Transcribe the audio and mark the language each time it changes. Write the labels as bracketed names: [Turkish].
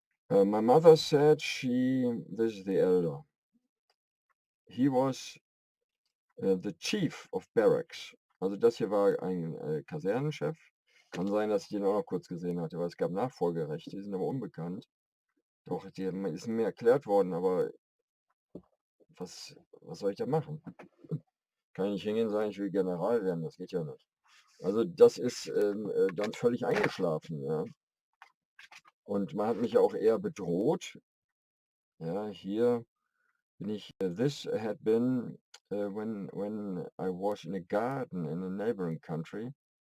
[English] My mother said this is the elder. He was the chief of barracks. [German] Also das hier war ein Kasernenchef. Kann sein, dass ich den auch noch kurz gesehen hatte, weil es gab Nachfolgerechte, die sind aber unbekannt. Doch, die ist mir erklärt worden, aber was soll ich da machen? Kann ich nicht hingehen und sagen, ich will General werden, das geht ja nicht. Also das ist dann völlig eingeschlafen, ja. Und man hat mich auch eher bedroht. Ja, hier bin ich, [English] this had been when I was in a garden in a neighboring country.